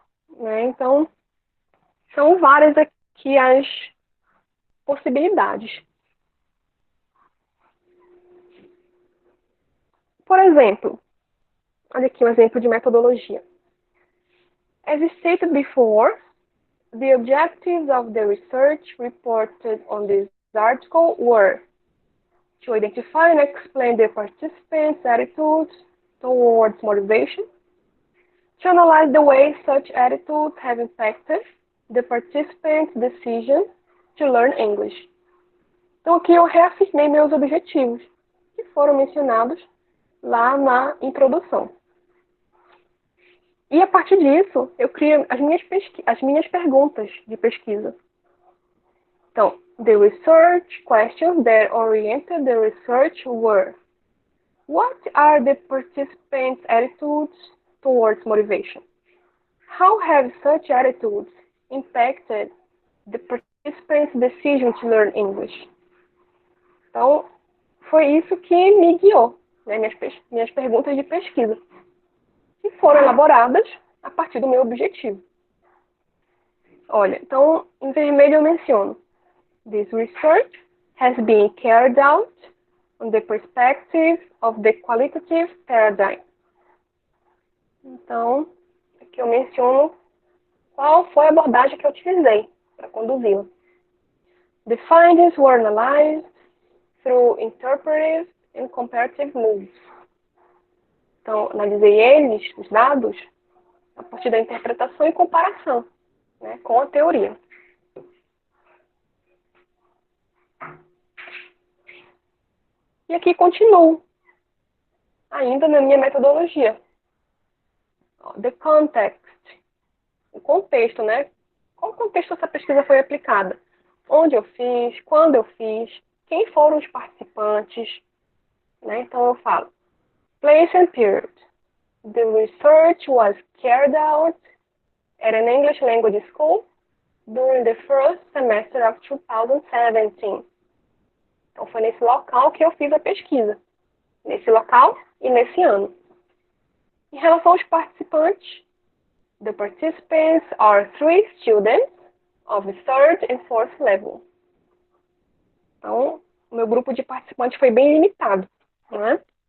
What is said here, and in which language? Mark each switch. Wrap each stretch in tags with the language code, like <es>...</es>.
<pt>Né? Então, são várias aqui as possibilidades. Por exemplo, olha aqui um exemplo de metodologia.</pt> <en>As stated before, the objectives of the research reported on this article were to identify and explain the participants' attitudes towards motivation, to analyze the way such attitudes have impacted the participants' decision to learn English.</en> <pt>Então, aqui eu reafirmei meus objetivos, que foram mencionados lá na introdução. E a partir disso, eu crio as minhas perguntas de pesquisa. Então,</pt> <en>the research questions that oriented the research were: what are the participants' attitudes towards motivation? How have such attitudes impacted the participants' decision to learn English?</en> <pt>Então, foi isso que me guiou, né, minhas perguntas de pesquisa, que foram elaboradas a partir do meu objetivo. Olha, então, em vermelho eu menciono:</pt> <en>this research has been carried out on the perspective of the qualitative paradigm.</en> <pt>Então, aqui eu menciono qual foi a abordagem que eu utilizei para conduzi-la.</pt> <en>The findings were analyzed through interpretive and comparative moves.</en> <pt>Então, analisei eles, os dados, a partir da interpretação e comparação, né, com a teoria. E aqui continuo, ainda na minha metodologia.</pt> <en>The context,</en> <pt>o contexto, né? Qual contexto essa pesquisa foi aplicada? Onde eu fiz, quando eu fiz, quem foram os participantes, né? Então eu falo:</pt> <en>place and period. The research was carried out at an English language school during the first semester of 2017.</en> <pt>Então foi nesse local que eu fiz a pesquisa. Nesse local e nesse ano. Em relação aos participantes,</pt> <en>the participants are 3 students of third and fourth level.</en> <pt>Então, o meu grupo de participantes foi bem limitado, não é?</pt>